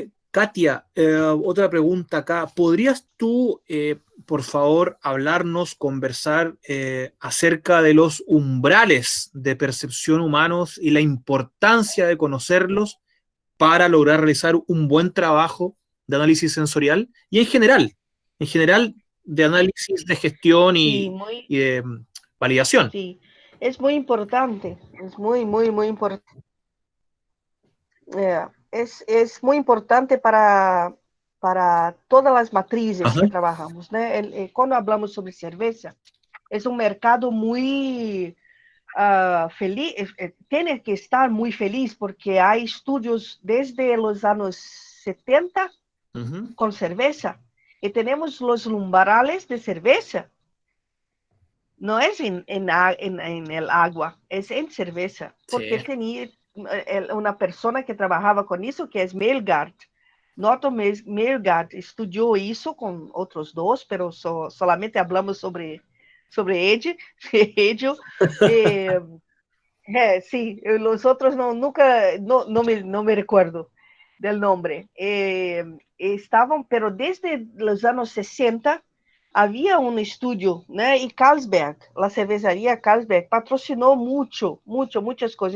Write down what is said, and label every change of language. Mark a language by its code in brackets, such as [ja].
[es] Katia, otra pregunta acá. ¿Podrías tú, por favor, hablarnos, conversar acerca de los umbrales de percepción humanos y la importancia de conocerlos para lograr realizar un buen trabajo de análisis sensorial y en general de análisis de gestión Sí, y de validación? sí. Es muy importante, es muy importante. Es muy importante para todas [pt] as matrizes [es] Ajá. [pt] que trabalhamos, né? Quando falamos sobre cerveja, é um mercado muito feliz, tem que estar muito feliz porque há estudos desde os anos 70 com cerveja e temos os umbrales de cerveja. Não é em água, é em cerveja, porque [es] Sí. [pt] tinha uma pessoa que trabalhava com isso, que é Melgard. Norton Melgard estudou isso com outros dois, mas solamente falamos sobre [es] sobre ello. Eh, sí, los otros nunca, no me recuerdo del nombre. Estaban, pero desde los años 60 había un estudio, ¿no? Y Carlsberg, la cervecería Carlsberg, patrocinó muchas cosas.